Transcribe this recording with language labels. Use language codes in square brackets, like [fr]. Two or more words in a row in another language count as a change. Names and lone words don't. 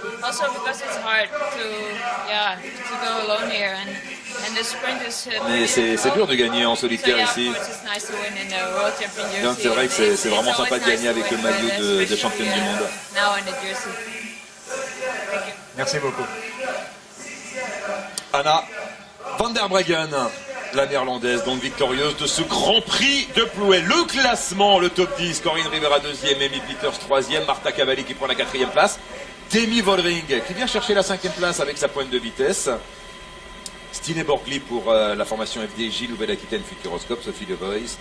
[fr] Mais c'est dur de gagner en solitaire ici. Donc c'est vrai que c'est vraiment sympa de gagner avec le maillot de championne du monde. Merci beaucoup. Anna van der Breggen, la néerlandaise, donc victorieuse de ce Grand Prix de Plouay. Le classement, le top 10, Corinne Rivera 2e, Amy Peters 3e, Marta Cavalli qui prend la 4e place, Demi Vollering qui vient chercher la 5e place avec sa pointe de vitesse, Stine Borgli pour la formation FDJ Nouvelle-Aquitaine Futuroscope, Sophie De Voist.